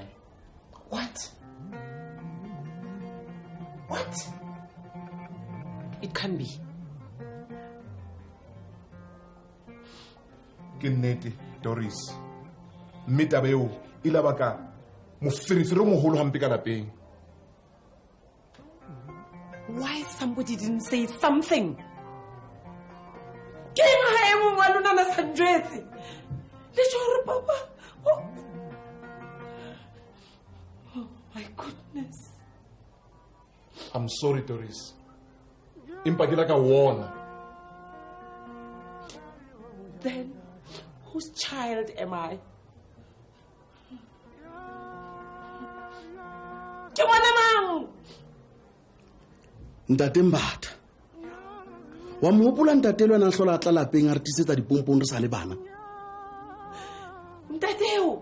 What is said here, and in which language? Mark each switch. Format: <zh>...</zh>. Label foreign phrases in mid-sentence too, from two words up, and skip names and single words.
<en>What? What? It can be.</en> <st>Ke nnete, Doris. Mme taba eo e la baka moferefere o moholo hampe ka lapeng.</st> <en>Why somebody didn't say something?</en> <st>Ke eng ha e mong wa lona na sa njwetse? Papa.</st> <en>Oh my goodness. I'm sorry, Doris.</en> <st>Impagila ka wona.</st> <en>Then, whose child am I?</en> <st>Ntate Mbatha. Wa mo hopola ntate le wena hlola tla lapeng a re tisetsa dipompong re sa le bana. Ntateo.</st>